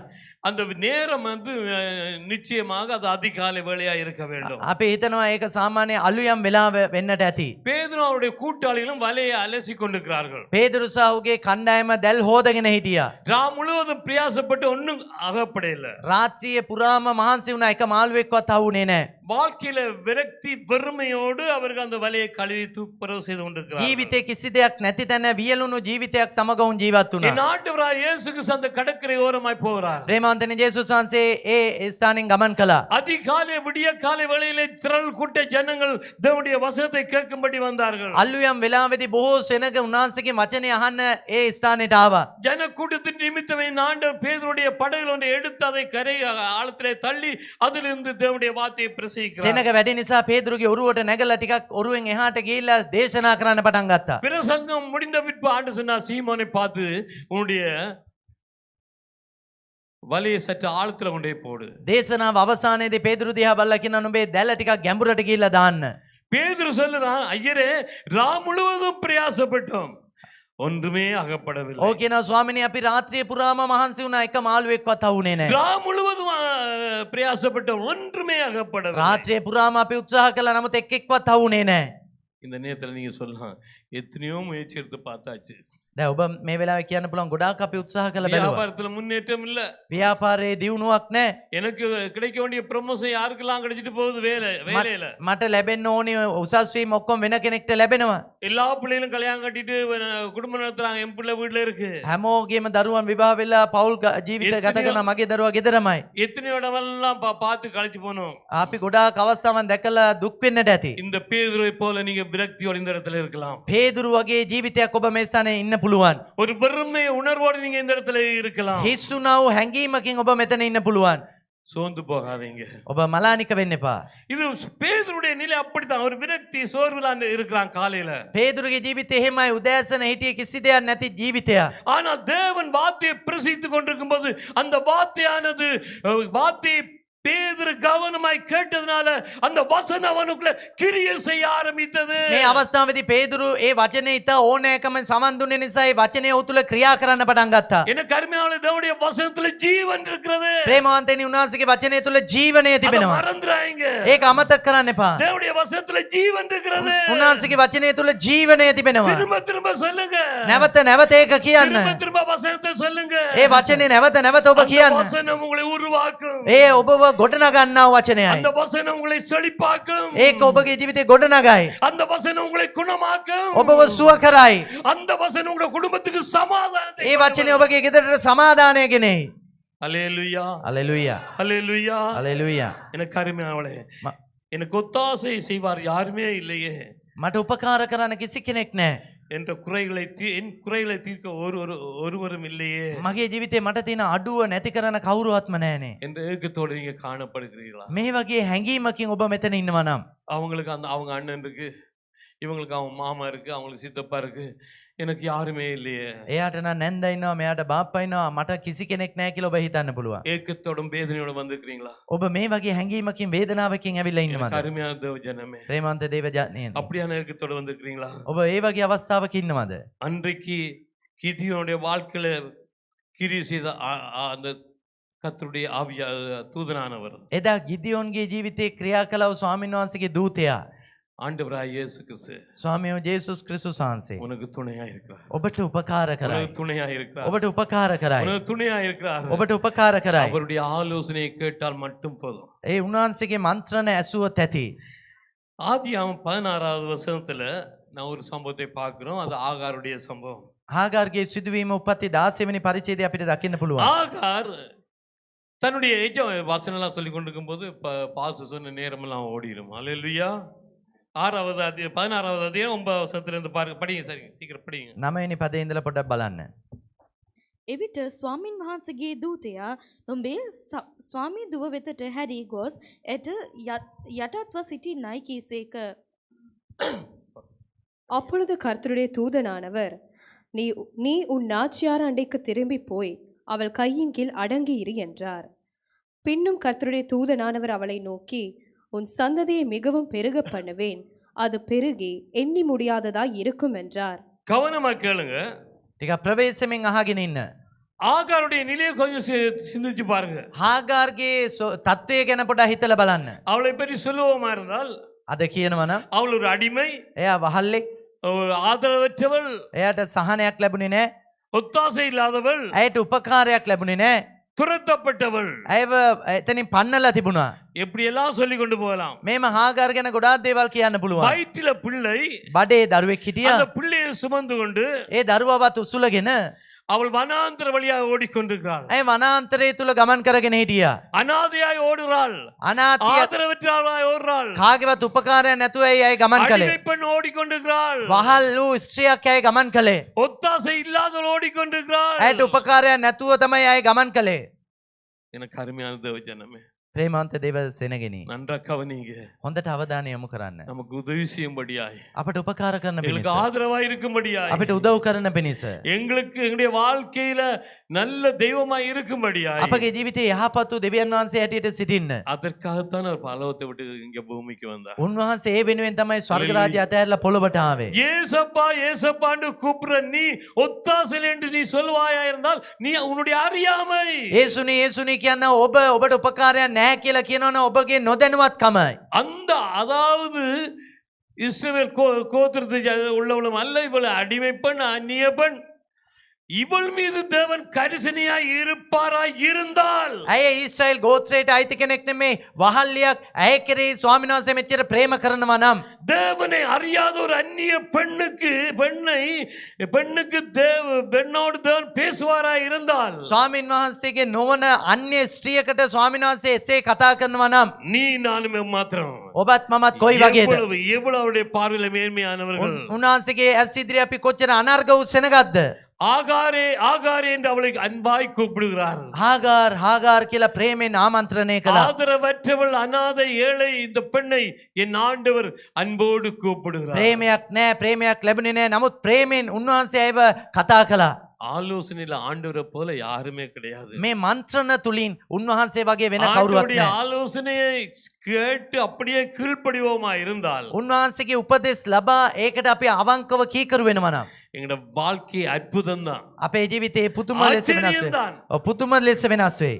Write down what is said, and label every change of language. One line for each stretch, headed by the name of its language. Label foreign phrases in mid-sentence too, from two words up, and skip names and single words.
Tamil: அந்த நேரம் வந்து நிச்சயமாக அது அதிகாலை வேளையா இருக்க வேண்டும்.
Sinhala: අපි හිතනවා ඒක සාමාන්‍ය අලුයම් වෙලාව වෙන්නට ඇති.
Tamil: பேதுரு அவருடைய கூட்டாளிகளும் வலையை அலசி கொண்டிருக்கிறார்கள்.
Sinhala: පේදුරු සහ ඔහුගේ කණ්ඩායම දැල් හොදගෙන හිටියා.
Tamil: ராம் முழுவதும் பிரயாசப்பட்டு ஒன்னும் அகப்படையில.
Sinhala: රාත්‍රියේ පුරාම මහන්සි වුණා, එක මාළුවෙක්වත් අහුනේ නැහැ.
Tamil: வாழ்க்கையில விரக்தி வெறுமையோடு அவர்கள் அந்த வலையை கழுவி துப்புரவு செய்து கொண்டிருக்கிறார்கள்.
Sinhala: ජීවිතේ කිසි දෙයක් නැති තැන වියලුණු ජීවිතයක් සමග උන් ජීවත්
Tamil: என்
Sinhala: වුණා.
Tamil: ஆண்டவராய் இயேசு கிறிஸ்து அந்த கடற்கரை ஓரமாய் போகிறார்.
Sinhala: ප්‍රේමාන්තනි ජේසුස් වහන්සේ ඒ ස්ථානෙන් ගමන් කළා.
Tamil: அதிகாலை விடிய காலை வேளையிலே திரள் கூட்ட ஜனங்கள் தேவனுடைய வசனத்தை கேட்கும்படி வந்தார்கள்.
Sinhala: අල්ලුයම් වෙලාවේදී බොහෝ සෙනග උන්වහන්සේගේ වචනේ අහන්න ඒ ස්ථානෙට ආවා.
Tamil: ஜன கூட்டத்தின் நிமித்தமே ஆண்டவர் பேதுருடைய படகுல ஒன்றை எடுத்து அதை கரை ஆழத்திலே தள்ளி அதிலிருந்து தேவனுடைய வார்த்தையை பிரசங்கிக்கிறார்.
Sinhala: සෙනග වැඩි නිසා පේදුරුගේ ඔරුවට නැගලා ටිකක් ඔරුවෙන් එහාට ගිහිල්ලා දේශනා කරන්න පටන් ගත්තා.
Tamil: பிரசங்கம் முடிந்த பின்பு ஆண்டவர் சொன்னார், சீமோனை பார்த்து உன்னுடைய வலையை சற்று ஆழத்துல கொண்டே போடு.
Sinhala: දේශනාව අවසානයේදී පේදුරු දිහා බලලා කියනවා නුඹේ දැල ටිකක් ගැඹුරට ගිහිල්ලා දාන්න.
Tamil: பேதுரு சொல்லுறான், ஐயரே ரா முழுவதும் பிரயாசப்பட்டோம், ஒன்றுமே அகப்படவில்லை.
Sinhala: ඔව් කියනවා ස්වාමිනේ අපි රාත්‍රියේ පුරාම මහන්සි වුණා, එක මාළුවෙක්වත් අහුනේ නැහැ.
Tamil: ரா முழுவதும் பிரயாசப்பட்டோம், ஒன்றுமே அகப்படவில்லை.
Sinhala: රාත්‍රියේ පුරාම අපි උත්සාහ කළා, නමුත් එක්කෙක්වත් අහුනේ නැහැ.
Tamil: இந்த நேரத்துல நீங்க சொல்லலாம், எத்தனையோ முயற்சி எடுத்து பார்த்தாச்சு,
Sinhala: දැන් ඔබ මේ වෙලාවේ කියන්න පුළුවන් ගොඩාක් අපි උත්සාහ කළා බැලුවා.
Tamil: வியாபாரத்துல முன்னேற்றம் இல்ல,
Sinhala: ව්‍යාපාරයේ දියුණුවක් නැහැ.
Tamil: எனக்கு கிடைக்க வேண்டிய ப்ரமோஷன் யாருக்கெல்லாம் கிடைச்சிட்டு போகுது வேலையில.
Sinhala: මට ලැබෙන්න ඕනේ උසස් වීම ඔක්කොම වෙන කෙනෙක්ට ලැබෙනවා.
Tamil: எல்லா பிள்ளைகளும் கல்யாணம் கட்டிட்டு குடும்பம் நடத்துறாங்க, என் பிள்ளை வீட்டுல இருக்கு.
Sinhala: හැමෝගේම දරුවන් විවාහ වෙලා පෞල් ජීවිත ගත කරන මගේ දරුවා ගෙදරමයි.
Tamil: எத்தனை இடமெல்லாம் பார்த்து கழிச்சு போனோம்.
Sinhala: අපි ගොඩාක් අවස්ථාවන් දැකලා දුක් වෙන්නට ඇති.
Tamil: இந்த பேதுருவை போல நீங்க விரக்தியோட இந்த இடத்துல இருக்கலாம்.
Sinhala: පේදුරු වගේ ජීවිතයක් ඔබ මේ ස්ථානයේ ඉන්න පුළුවන්.
Tamil: ஒரு பெருமை உணர்வோடு நீங்க இந்த இடத்துல இருக்கலாம்.
Sinhala: හිස්සුනා වූ හැඟීමකින් ඔබ මෙතන ඉන්න පුළුවන්.
Tamil: சோர்ந்து போகாதீங்க.
Sinhala: ඔබ මලානික වෙන්න එපා.
Tamil: இது பேதுருடைய நிலை அப்படித்தான். ஒரு விரக்தி சோர்வுல இருக்கிறான் காலையில.
Sinhala: පේදුරුගේ ජීවිතේ එහෙමයි, උදෑසන හිටියේ කිසි දෙයක් නැති ජීවිතයක්.
Tamil: ஆனால் தேவன் வார்த்தையை பிரசித்துக் கொண்டிருக்கும் போது அந்த வார்த்தையானது வார்த்தையை பேதுரு கவனமாய் கேட்டதுனால அந்த வசனம் அவனுக்குள்ள கிரியை செய்ய ஆரம்பித்தது.
Sinhala: මේ අවස්ථාවේදී පේදුරු ඒ වචනේ ඉතා ඕනෑකමෙන් සමන් දුන්නේ නිසා ඒ වචනේ ඔහු තුල ක්‍රියා කරන්න පටන් ගත්තා.
Tamil: என்ன கருமையான தேவனுடைய வசனத்துல ஜீவன் இருக்கிறது.
Sinhala: ප්‍රේමවන්තනි උන්වහන්සේගේ වචනේ තුල ජීවනය
Tamil: அதை
Sinhala: තිබෙනවා.
Tamil: மறந்துறாங்க.
Sinhala: ඒක අමතක කරන්න එපා.
Tamil: தேவனுடைய வசனத்துல ஜீவன் இருக்கிறது.
Sinhala: උන්වහන්සේගේ වචනේ තුල ජීවනය තිබෙනවා.
Tamil: திரும்ப திரும்ப சொல்லுங்க.
Sinhala: නැවත නැවත ඒක කියන්න.
Tamil: திரும்ப திரும்ப வசனத்தை சொல்லுங்க.
Sinhala: ඒ වචනේ නැවත නැවත ඔබ
Tamil: அந்த
Sinhala: කියන්න.
Tamil: வசனம் உங்களை உருவாக்கும்.
Sinhala: ඒ ඔබව ගොඩනගන්නා වූ වචනයයි.
Tamil: அந்த வசனம் உங்களை செழிப்பாக்கும்.
Sinhala: ඒක ඔබගේ ජීවිතේ ගොඩනගයි.
Tamil: அந்த வசனம் உங்களை குணமாக்கும்.
Sinhala: ඔබව සුව කරයි.
Tamil: அந்த வசனம் உங்க குடும்பத்துக்கு சமாதானத்தை
Sinhala: ඒ වචනේ ඔබගේ ගෙදරට සමාදානය ගෙනෙයි.
Tamil: அல்லேலூயா,
Sinhala: හලෙලූයා.
Tamil: அல்லேலூயா.
Sinhala: හලෙලූයා.
Tamil: எனக்கு அருமையானவளே, ம- எனக்கு ஒத்தாசை செய்வார் யாருமே இல்லையே.
Sinhala: මට උපකාර කරන්න කිසි කෙනෙක් නැහැ.
Tamil: என் குறைகளை தீர்க்க ஒருவரும் இல்லையே
Sinhala: මගේ ජීවිතේ මට තියෙන අඩුව නැති කරන කවුරුවත්ම නැහනේ.
Tamil: என்ற ஏக்கத்தோடு நீங்க காணப்படுகிறீர்களா?
Sinhala: මේ වගේ හැඟීමකින් ඔබ මෙතන ඉන්නවා නම්
Tamil: அவங்களுக்கு அவங்க அண்ணன் இருக்கு, இவங்களுக்கு அவங்க மாமா இருக்கு, அவங்களுக்கு சித்தப்பா இருக்கு, எனக்கு யாருமே இல்லையே.
Sinhala: එයාට නම් නැන්ද ඉන්නවා, මෙයාට බාප්පා ඉන්නවා, මට කිසි කෙනෙක් නැහැ කියලා ඔබ හිතන්න පුළුවන්.
Tamil: ஏக்கத்தோடும் வேதனையோடும் வந்திருக்கிறீங்களா?
Sinhala: ඔබ මේ වගේ හැඟීමකින් වේදනාවකින් ඇවිල්ලා ඉන්නවද?
Tamil: அருமையான தேவ ஜனமே,
Sinhala: ප්‍රේමවන්ත දේව ජනයන්.
Tamil: அப்படியான ஏக்கத்தோடு வந்திருக்கிறீங்களா?
Sinhala: ඔබ ඒ වගේ අවස්ථාවක ඉන්නවද?
Tamil: அன்றைக்கு கிதியோனுடைய வாழ்க்கையில கிரி செய்த அந்த கர்த்தருடைய ஆவியா தூதனானவர்
Sinhala: එදා ගිදියෝන්ගේ ජීවිතේ ක්‍රියා කළව ස්වාමීන් වහන්සේගේ දූතයා.
Tamil: ஆண்டவராய் இயேசு கிறிஸ்து
Sinhala: ස්වාමියෝ ජේසුස් ක්‍රිස්තුස් වහන්සේ
Tamil: உனக்கு துணையா இருக்கிறார்.
Sinhala: ඔබට උපකාර කරයි.
Tamil: உனக்கு துணையா இருக்கிறார்.
Sinhala: ඔබට උපකාර කරයි.
Tamil: உனக்கு துணையா இருக்கிறார்.
Sinhala: ඔබට උපකාර කරයි.
Tamil: அவருடைய ஆலோசனையை கேட்டால் மட்டும் போதும்.
Sinhala: ඒ උන්වහන්සේගේ මන්ත්‍රණ ඇසුවොත් ඇති.
Tamil: ஆதியாகமம் 16வது வசனத்துல நான் ஒரு சம்பவத்தை பார்க்கிறோம். அது ஆகாருடைய சம்பவம்.
Sinhala: හාගාර්ගේ සිදුවීම උපත්ති 16 වෙනි පරිච්ඡේදය අපිට දකින්න පුළුවන්.
Tamil: ஆகார் தன்னுடைய வசனம்லாம் சொல்லி கொண்டிருக்கும் போது பாசு சொன்ன நேரமெல்லாம் ஓடிடும். அல்லேலூயா. 6வது அத்தியாயம் 16வது அத்தியாயம் 9வது வசனத்திலிருந்து பாருங்க, படிங்க. சரி, சீக்கிரம் படிங்க.
Sinhala: 9 වෙනි පදේ ඉඳලා පොඩ්ඩක් බලන්න. එවිට ස්වාමින් වහන්සේගේ දූතයා උඹේ ස්වාමී දුව වෙතට හැරී ගොස් එට යටත්ව සිටින්නයි කීසේක.
Tamil: அப்பொழுது கர்த்தருடைய தூதனானவர் நீ உன் நாச்சியார் அண்டைக்கு திரும்பி போய் அவள் கையின் கீழ் அடங்கி இரு என்றார். பின்னும் கர்த்தருடைய தூதனானவர் அவளை நோக்கி உன் சந்ததியை மிகவும் பெருக பண்ணுவேன், அது பெருகி எண்ணி முடியாததாய் இருக்கும் என்றார். கவனமா கேளுங்க.
Sinhala: ටිකක් ප්‍රවේශමෙන් අහගෙන ඉන්න.
Tamil: ஆகாருடைய நிலையை கொஞ்சம் சிந்திச்சு பாருங்க.
Sinhala: හාගාර්ගේ තත්ත්වය ගැන පොඩ්ඩක් හිතලා බලන්න.
Tamil: அவளை பற்றி சொல்லுவோமா இருந்தால்
Sinhala: අද කියනවා නම්
Tamil: அவள் ஒரு அடிமை,
Sinhala: එයා වහල්ලෙක්,
Tamil: ஒரு ஆதரவற்றவள்,
Sinhala: එයාට සහනයක් ලැබුණේ නැහැ,
Tamil: ஒத்தாசை இல்லாதவள்,
Sinhala: ඇයට උපකාරයක් ලැබුණේ නැහැ,
Tamil: துரத்தப்பட்டவள்,
Sinhala: ඇයව එතනින් පන්නලා තිබුණා.
Tamil: எப்படி எல்லாம் சொல்லி கொண்டு போகலாம்.
Sinhala: මේම හාගාර් ගැන ගොඩාක් දේවල් කියන්න පුළුවන්.
Tamil: வயிற்றில பிள்ளை,
Sinhala: බඩේ දරුවෙක් හිටියා.
Tamil: அந்த பிள்ளையை சுமந்து கொண்டு
Sinhala: ඒ දරුවවත් උසුලගෙන
Tamil: அவள் வனாந்தர வழியாக ஓடிக்கொண்டிருக்கிறாள்.
Sinhala: ඇය වනාන්තරය තුල ගමන් කරගෙන හිටියා.
Tamil: அனாதையாய் ஓடுறாள்,
Sinhala: අනාථිය
Tamil: ஆதரவற்றவளாய் ஓடுறாள்,
Sinhala: කාගේවත් උපකාරයක් නැතුව ඇය ගමන් කළේ.
Tamil: அடிமை பெண் ஓடிக்கொண்டிருக்கிறாள்,
Sinhala: වහල් වූ ස්ත්‍රියක් ඇය ගමන් කළේ.
Tamil: ஒத்தாசை இல்லாதவள் ஓடிக்கொண்டிருக்கிறாள்.
Sinhala: ඇයට උපකාරයක් නැතුව තමයි ඇය ගමන් කළේ.
Tamil: எனக்கு அருமையான தேவஜனமே,
Sinhala: ප්‍රේමවන්ත දේව සෙනගෙනි,
Tamil: நன்றா கவனிங்க.
Sinhala: හොඳට අවධානය යොමු කරන්න.
Tamil: நமக்கு உதவி செய்யும்படியாய்,
Sinhala: අපට උපකාර කරන
Tamil: எங்களுக்கு
Sinhala: පිණිස,
Tamil: ஆதரவாய் இருக்கும்படியாய்,
Sinhala: අපිට උදව් කරන පිණිස,
Tamil: எங்களுக்கு எங்களுடைய வாழ்க்கையில நல்ல தெய்வமாய் இருக்கும்படியாய்,
Sinhala: අපගේ ජීවිතයේ යහපත් වූ දෙවියන් වහන්සේ හැටියට සිටින්න.
Tamil: அதற்காகத்தான் அவர் பரலோகத்தை விட்டு இங்க பூமிக்கு வந்தார்.
Sinhala: උන්වහන්සේ ඒ වෙනුවෙන් තමයි ස්වර්ග රාජ්‍ය අතහැරලා පොළොවට ආවේ.
Tamil: ஏசப்பா ஏசப்பான்னு கூப்பிடுற நீ ஒத்தாசை என்று நீ சொல்வாயா இருந்தால் நீ உன்னுடைய அறியாமை,
Sinhala: ඒසුනි ඒසුනි කියන ඔබ ඔබට උපකාරයක් නැහැ කියලා කියනවනේ ඔබගේ නොදැනුවත්කමයි.
Tamil: அந்த அதாவது இஸ்ரவேல் கோத்திரத்தை உள்ளவளும் அல்ல, இவள் அடிமை பெண், அந்நிய பெண், இவள் மீது தேவன் கரிசனையாய் இருப்பாராய் இருந்தால்,
Sinhala: ඇය ඊශ්‍රායෙල් ගෝත්‍රයට අයිති කෙනෙක් නෙමේ, වහල්ලියක්. ඇය කෙරෙහි ස්වාමීන් වහන්සේ මෙච්චර ප්‍රේම කරනවා නම්
Tamil: தேவனை அறியாத ஒரு அந்நிய பெண்ணுக்கு பெண்ணோடு தேவன் பேசுவாராய் இருந்தால்,
Sinhala: ස්වාමීන් වහන්සේගේ නොවන අන්‍ය ස්ත්‍රියකට ස්වාමීන් වහන්සේ එසේ කතා කරනවා නම්
Tamil: நீ நானுமே மாத்திரம்
Sinhala: ඔබත් මමත් කොයි වගේද?
Tamil: எவ்வளவு அவருடைய பார்வையில மேன்மையானவர்கள்.
Sinhala: උන්වහන්සේගේ ඇස් ඉදිරියේ අපි කොච්චර අනර්ග වූ සෙනගක්ද?
Tamil: ஆகாரே ஆகாரே என்று அவளை அன்பாய் கூப்பிடுகிறார்.
Sinhala: හාගාර් කියලා ප්‍රේමෙන් ආමන්ත්‍රණය කළා.
Tamil: ஆதரவற்றவள், அனாதை, ஏழை இந்த பெண்ணை என் ஆண்டவர் அன்போடு கூப்பிடுகிறார்.
Sinhala: ප්‍රේමයක් නැහැ, ප්‍රේමයක් ලැබුණේ නැහැ. නමුත් ප්‍රේමෙන් උන්වහන්සේ ඇයව කතා කළා.
Tamil: ஆலோசனையில ஆண்டவரை போல யாருமே கிடையாது.
Sinhala: මේ මන්ත්‍රණ තුලින් උන්වහන්සේ වගේ වෙන කවුරුවත්
Tamil: ஆண்டவருடைய
Sinhala: නැහැ.
Tamil: ஆலோசனையை கேட்டு அப்படியே கீழ்ப்படிவோமா இருந்தால்
Sinhala: උන්වහන්සේගේ උපදෙස් ලබා ඒකට අපි අවංකව කීකරු වෙනවා නම්
Tamil: எங்களோட வாழ்க்கை அற்புதம் தான்,
Sinhala: අපේ ජීවිතේ පුදුම ලෙස වෙනස්
Tamil: ஆச்சரியம்
Sinhala: වෙයි.
Tamil: தான்.
Sinhala: පුදුම ලෙස වෙනස් වෙයි.